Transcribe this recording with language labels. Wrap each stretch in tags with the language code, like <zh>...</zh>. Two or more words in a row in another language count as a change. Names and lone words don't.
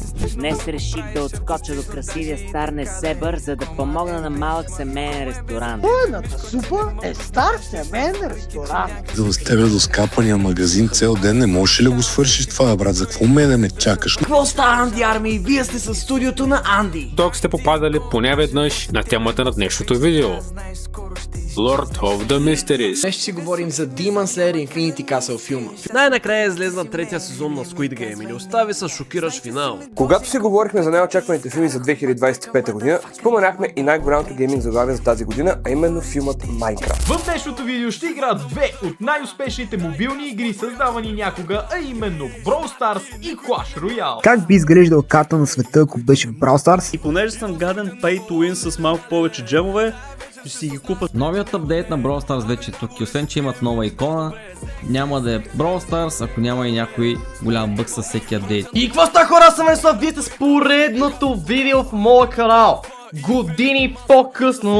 <bg>Днес реших да отскоча до красивия стар Несебър, за да помогна на малък семейен ресторант. Бойната супа е стар семейен ресторант. За с тебе до скапания магазин цел ден не можеш ли го свършиш това, брат? За какво ме да ме чакаш? Какво става, Анди Арми? Вие сте със студиото на Анди. Тук сте попадали поне веднъж на темата на днешното видео. Lord of the Mysteries. Днес ще си говорим за Demon Slayer Infinity Castle филма. Най-накрая излезна третия сезон на Squid Game и ни остави с шокиращ финал. Когато си говорихме за най-очакваните филми за 2025 година, споменахме и най-голямото гейминг заглавие за тази година, а именно филмът Minecraft. В днешното видео ще играят две от най-успешните мобилни игри, създавани някога, а именно Brawl Stars и Clash Royale. Как би изглеждал карта на света, ако беше в Brawl Stars? И понеже съм гаден</bg> <en>pay to win</en> <bg>с малко повече джемове, ще си ги купа. Новият апдейт на Brawl Stars вече е тук и освен, че имат нова икона, няма да е Brawl Stars, ако няма и някой голям бъг със всеки апдейт. И какво ста, хора, съм Венслав, вие сте с поредното видео в моя канал. Години по-късно.</bg>